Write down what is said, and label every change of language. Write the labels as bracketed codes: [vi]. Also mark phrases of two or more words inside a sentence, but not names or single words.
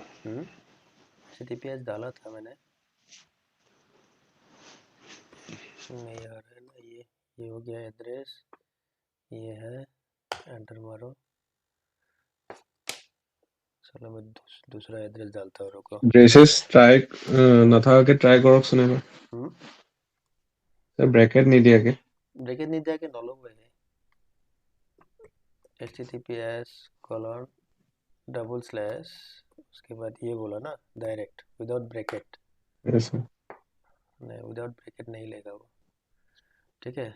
[hi] https डाला था मैंने, नहीं आ रहा है ना। ये हो गया एड्रेस, ये है, एंटर मारो। चलो मैं दूसरा एड्रेस डालता हूँ, रुको। [as] ব্ৰেচেছ ট্ৰাই নথকাকে ট্ৰাই কৰক চোন এবাৰ সৰ ব্ৰেকেট নিদিয়াকে। [hi] ब्रैकेट नहीं दिया कि नॉलो है। https:// उसके बाद ये बोला ना [en] direct without bracket. yes sir. [hi] नहीं, [en] without bracket [hi] नहीं लेगा वो, ठीक है।